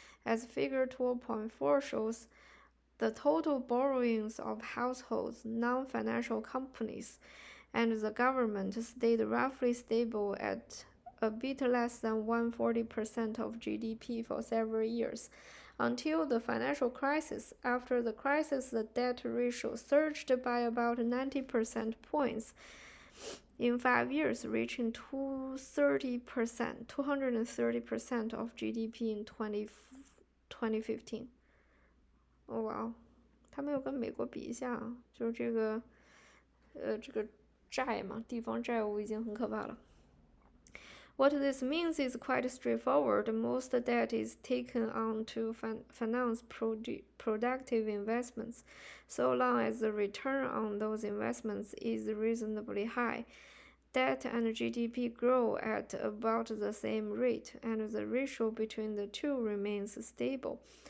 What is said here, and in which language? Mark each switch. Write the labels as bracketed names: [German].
[English] As figure 12.4 shows, the total borrowings of households, non-financial companies, and the government stayed roughly stable at a bit less than 140% of GDP for several years, until the financial crisis. After the crisis, the debt ratio surged by about 90% points in 5 years, reaching 230% of GDP in 2015. [Chinese] 哦哇，他没有跟美国比一下，就是这个债嘛，地方债务已经很可怕了。 [English] What this means is quite straightforward. Most debt is taken on to finance productive investments, so long as the return on those investments is reasonably high. Debt and GDP grow at about the same rate, and the ratio between the two remains stable.